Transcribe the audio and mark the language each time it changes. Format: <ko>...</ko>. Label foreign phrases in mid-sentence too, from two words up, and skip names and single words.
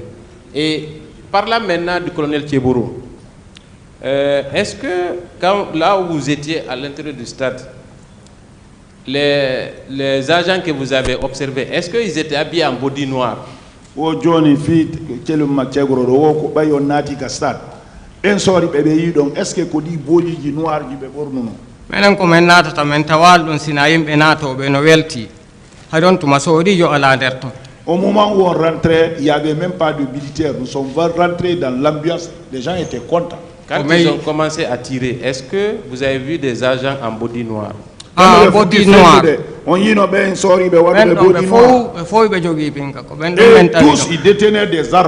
<fr>Et parlant maintenant du colonel Tchebourou, est-ce que là où vous étiez à l'intérieur du stade, les agents que vous avez observés, est-ce qu'ils étaient habillés en body noir? Est-ce que</fr> <ff>kodi</ff> <fr>body noir</fr> <ff>du beborno? Menen ko men natata men tawal don sina yimbe natobe no welti hadon tuma sodi yo ala der ton.</ff> <fr>Au moment où on rentrait, il n'y avait même pas de militaires. Nous sommes rentrés dans l'ambiance, les gens étaient contents. Quand ils ont commencé à tirer, est-ce que vous avez vu des agents en body noir? Ah, body noir. Et tous, ils détenaient des armes.</fr>